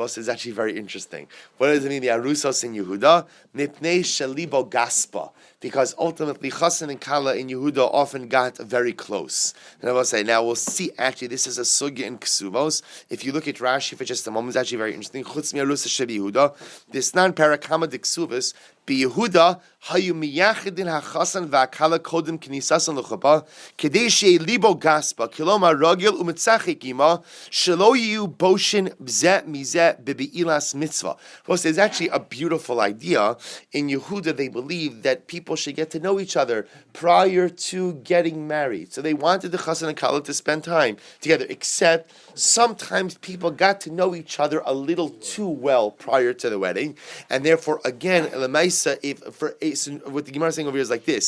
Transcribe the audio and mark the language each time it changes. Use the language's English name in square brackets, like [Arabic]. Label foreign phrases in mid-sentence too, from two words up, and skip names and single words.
[English] This is actually very interesting. What does it mean, the arusos in Yehuda? [Hebrew] מפני שלבו גס בה. [English] Because ultimately, Chassan and Kala in Yehuda often got very close. And I will say, now we'll see, actually, this is a sugya in Ksuvos. If you look at Rashi for just a moment, it's actually very interesting. [Hebrew] חוץ מארוסה שביהודה. [English] This non-parakama de Ksuvos, [Hebrew] יהודה היו מייחדין החתן והכלה קודם כניסתן לחופה כדי שיהא לבו גס בה כלומר רגיל ומשחק עמה שלא יהיו בושין בזה מזה בבעילת מצוה. [English] Well, there's actually a beautiful idea. In Yehuda, they believe that people should get to know each other prior to getting married. So they wanted the chasan and kala to spend time together, except sometimes people got to know each other a little too well prior to the wedding, and therefore, again, what the Gemara is saying over here is like this.